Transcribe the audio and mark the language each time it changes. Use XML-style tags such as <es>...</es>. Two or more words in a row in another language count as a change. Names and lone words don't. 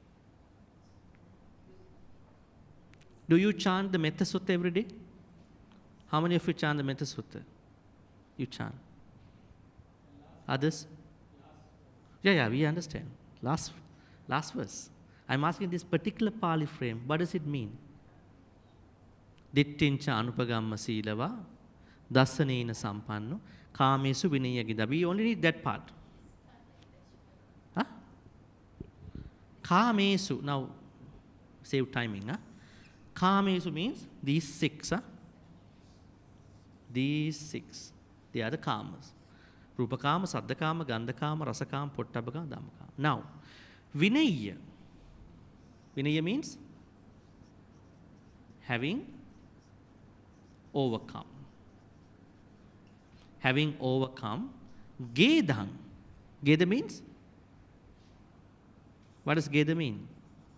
<en>Do you chant the Metta Sutta every day? How many of you chant the Metta Sutta? You chant. Others? Yeah, we understand. Last verse. I'm asking this particular Pali frame. What does it mean?</en> <pi>Dittincha anupagamma silava, dassanena sampanno, kamesu vinayagida.</pi> <en>We only need that part. Huh? Kamesu. Now, save timing. Huh? Kamesu means these 6. Huh? These 6. They are the kamas.</en> <pi>Rupa kama, saddha kama, gandha kama, rasa kama, pottabha kama, dhamma kama.</pi> <en>Now, vinaya. Vinaya means having overcome. Having overcome. Gedham. Gedha means? What does Gedha mean?</en>